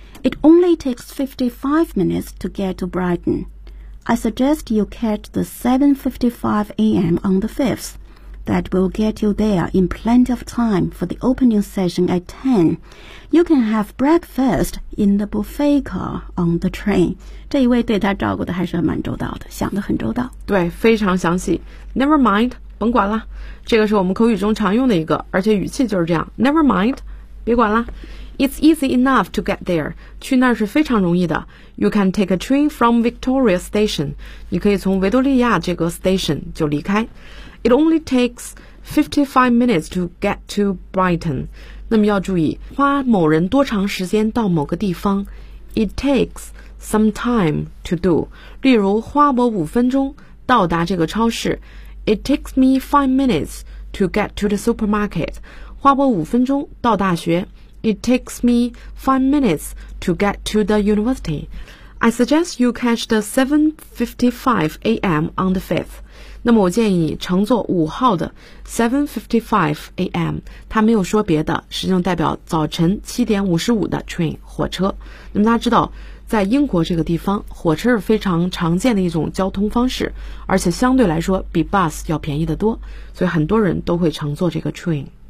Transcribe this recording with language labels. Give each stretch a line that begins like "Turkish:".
English: It only takes 55 minutes to get to Brighton. I suggest you catch the 7:55 a.m. on the 5th. That will get you there in plenty of time for the opening session at 10. You can have breakfast in the buffet car on the train.
Chinese: 这一位对他照顾的还是蛮周到的，想得很周到。对，非常详细。
English: Never mind,
Chinese: 甭管了。这个是我们口语中常用的一个，而且语气就是这样。
English: Never mind,
Chinese: 别管了。
English: It's easy enough to get there.
Chinese: 去那儿是非常容易的。
English: You can take a train from Victoria Station.
Chinese: 你可以从维多利亚这个 station 就离开。
English: It only takes 55 minutes to get to Brighton.
Chinese: 那么要注意，花某人多长时间到某个地方。
English: It takes some time to do.
Chinese: 例如，花我五分钟到达这个超市。
English: It takes me 5 minutes to get to the supermarket.
Chinese: 花我五分钟到大学。
English: It takes me 5 minutes to get to the university. I suggest you catch the 7:55 a.m. on the 5th.
Chinese: 那么我建议你乘坐5号的 7:55 a.m. 它没有说别的，实际上代表早晨7:55的 train 火车。那么大家知道在英国这个地方，火车是非常常见的一种交通方式，而且相对来说比 bus 要便宜得多，所以很多人都会乘坐这个 train。